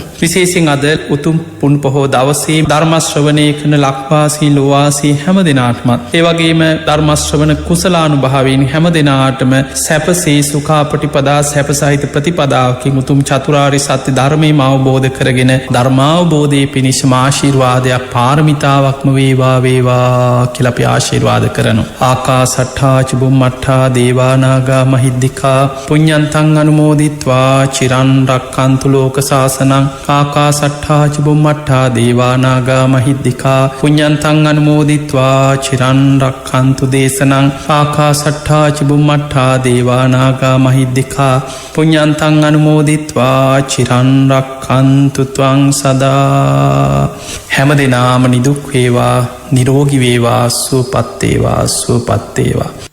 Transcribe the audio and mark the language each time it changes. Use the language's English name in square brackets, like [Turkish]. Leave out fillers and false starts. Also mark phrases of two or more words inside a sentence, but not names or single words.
[Sinhala] විශේෂයෙන් අද උතුම් පුන් පොහෝ දවසේ ධර්මශ්‍රවණය කරන ලක්වාසී ලෝවාසී හැම දිනාටමත් ඒ වගේම ධර්මශ්‍රවණ කුසලානුභාවයෙන් හැම දිනාටම සැපසේ සුඛාපටිපදා සැපසහිත ප්‍රතිපදාවකින් උතුම් චතුරාර්ය සත්‍ය ධර්මයම අවබෝධ කරගෙන ධර්මාවබෝධයේ පිණිසම ආශිර්වාදයක් පාරමිතාවක්ම වේවා වේවා කියලා අපි ආශිර්වාද කරනවා. [Pali] ආකාසට්ඨා ච බුම්මට්ඨා දේවා නාග මහිද්దికා පුඤ්ඤන්තං අනුමෝදිත්වා චිරන් රක්ඛන්තු ලෝක සාසනං ආකාසට්ඨා ච බුම්මට්ඨා දේවා නාග මහිද්దికා පුඤ්ඤන්තං අනුමෝදිත්වා චිරන් රක්ඛන්තු දේශනං ආකාසට්ඨා ච බුම්මට්ඨා දේවා නාග මහිද්దికා පුඤ්ඤන්තං අනුමෝදිත්වා චිරන් රක්ඛන්තු ත්වං සදා. [Sinhala] හැම දිනාම නිදුක් වේවා නිරෝගී වේවා සුවපත් වේවා සුවපත් වේවා.